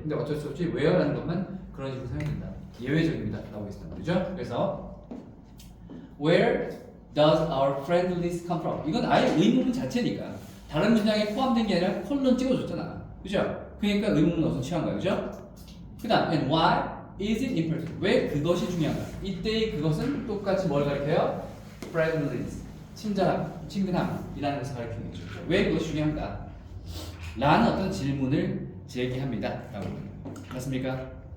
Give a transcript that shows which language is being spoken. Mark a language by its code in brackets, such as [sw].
[ko] 근데 어쩔 수 없이 where라는 것만 그런 식으로 사용된다. 예외적입니다. 라고 있습니다. 그죠? 그래서 [en] where does our friendliness come from? [ko] 이건 아예 의문문 자체니까 다른 문장에 포함된 게 아니라 콜론 찍어줬잖아. 그죠? 그러니까 의문문 어선 취한 거야. 그죠? [en] 그 다음 and why is it important? [ko] 왜 그것이 중요한가? 이때의 그것은 똑같이 뭘 가리켜요? friendliness, 친절함, 친근함이라는 것을 가리키는 거죠. 왜 그것이 중요한가? 라는 어떤 질문을 제기합니다. 라고 맞습니까?